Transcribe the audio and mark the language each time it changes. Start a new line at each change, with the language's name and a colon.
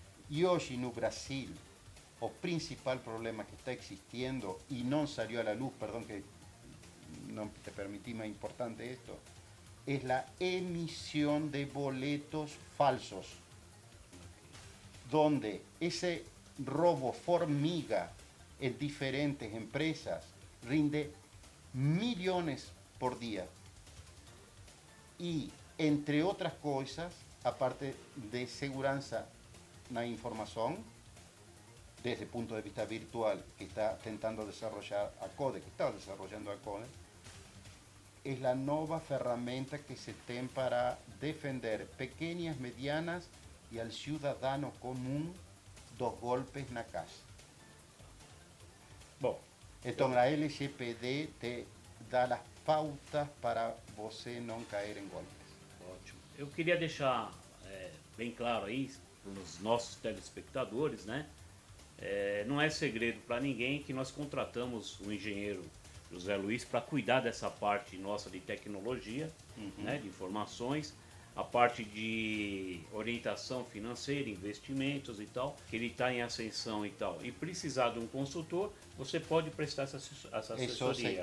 Portuguese: E hoje, no Brasil, o principal problema que está existindo, e não saiu à luz, perdão que não te permití, mas é importante isto, é a emissão de boletos falsos,
Spanish: donde ese robo formiga en diferentes empresas rinde millones por día. Y, entre otras cosas, aparte de seguridad en la información, desde el punto de vista virtual que está intentando desarrollar a CODE, que está desarrollando a CODE, es la nueva herramienta que se tiene para defender pequeñas, medianas y al ciudadano común
Portuguese: dos golpes na casa. Bom, então a LGPD te dá as pautas para você não cair em golpes. Ótimo. Eu queria deixar bem claro aí para os nossos telespectadores, né? Não é segredo para ninguém que nós contratamos o engenheiro José Luiz para cuidar dessa parte nossa de tecnologia, né, de informações, a parte de orientação financeira, investimentos e tal, que ele está em ascensão e tal, e precisar de um consultor, você pode prestar essa assessoria.